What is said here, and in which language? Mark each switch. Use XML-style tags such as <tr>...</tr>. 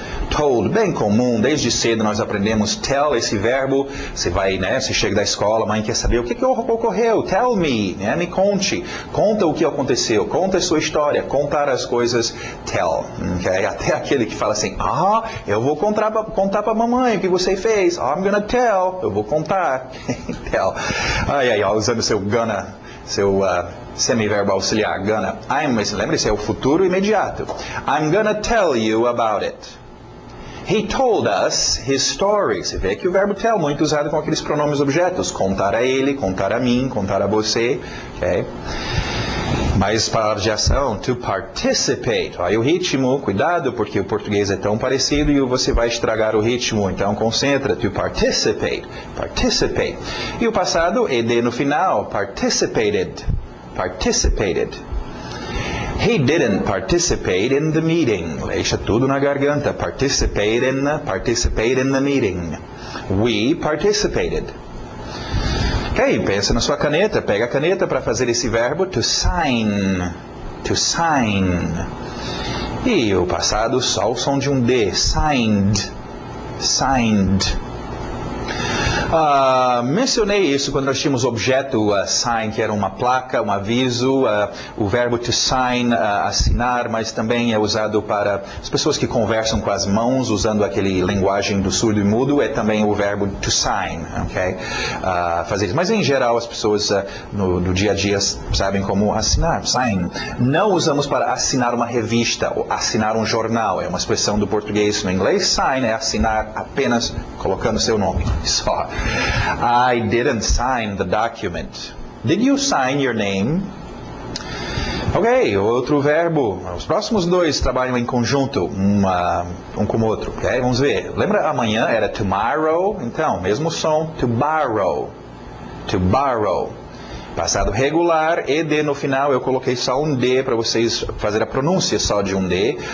<pt>Told, bem comum, desde cedo nós aprendemos tell, esse verbo, você vai, você chega da escola, a mãe quer saber o que ocorreu,</pt> <en>tell me,</en> <pt>me conte, conta o que aconteceu, conta a sua história, contar as coisas, tell, okay? Até aquele que fala assim, eu vou contar para a mamãe o que você fez,</pt> <en>I'm gonna tell,</en> <pt>eu vou contar, tell, usando seu gonna, seu semiverbo auxiliar, gonna. Lembre-se, é o futuro imediato.</pt> <en>I'm gonna tell you about it. He told us his story.</en> <pt>Você vê que o verbo tell, muito usado com aqueles pronomes objetos. Contar a ele, contar a mim, contar a você. Okay? Mais palavras de ação. To participate. Aí o ritmo, cuidado, porque o português é tão parecido e você vai estragar o ritmo. Então concentra.</pt> <en>To participate. Participate.</en> <pt>E o passado, ed no final.</pt> <en>Participated. Participated. He didn't participate in the meeting.</en> <pt>Deixa tudo na garganta.</pt> <en>Participate in the meeting. We participated.</en> <pt>Ok, pensa na sua caneta. Pega a caneta para fazer esse verbo.</pt> <en>To sign. To sign.</en> <pt>E o passado, só o som de um D.</pt> <en>Signed. Signed.</en> <pt>Mencionei isso quando nós tínhamos objeto sign, que era uma placa, um aviso, o verbo to sign, assinar, mas também é usado para as pessoas que conversam com as mãos, usando aquele linguagem do surdo e mudo, é também o verbo to sign, ok? Fazer isso. Mas em geral as pessoas no dia a dia sabem como assinar, sign. Não usamos para assinar uma revista ou assinar um jornal, é uma expressão do português. No inglês, sign é assinar apenas colocando seu nome, só.</pt> <en>I didn't sign the document. Did you sign your name? Ok,</en> <pt>outro verbo. Os próximos dois trabalham em conjunto, um com o outro. Ok, vamos ver. Lembra amanhã era tomorrow? Então, mesmo som,</pt> <en>to borrow. To borrow.</en> <pt>Passado regular, ED no final, eu coloquei só um D para vocês fazer a pronúncia só de um D.</pt>